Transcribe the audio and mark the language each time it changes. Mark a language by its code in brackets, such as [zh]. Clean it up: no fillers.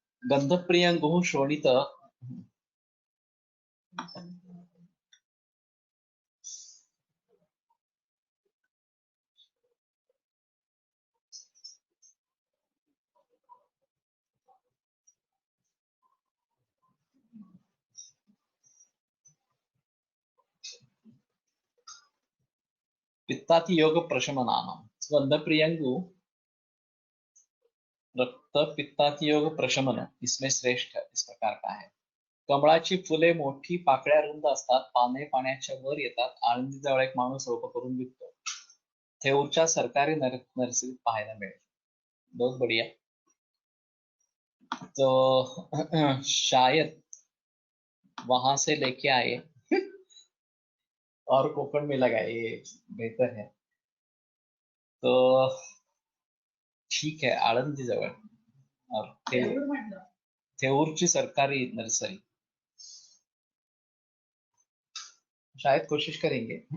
[sa] गंध प्रियंगु शोणित, पित्ताति योग प्रशमनानम, गंध प्रियंगु [hi] रक्त पित्ताति योग प्रशमन इसमें श्रेष्ठ इस प्रकार का है। [mr] कमळाची फुले मोठी, पाकळ्या रुंद असतात, पाने पाण्याच्या वर येतात, आळंदीजवळ एक माणूस रोप करून विकतो, थेऊरच्या सरकारी नर्सरीत पाहायला मिळेल। [hi] बहुत बढ़िया। तो शायद वहां से लेके आए और कोकण में लगाए, ये बेहतर है। [mr] तो ठीक आहे, आळंदी जवळ और थेऊरची सरकारी नर्सरी, [hi] शायद कोशिश करेंगे।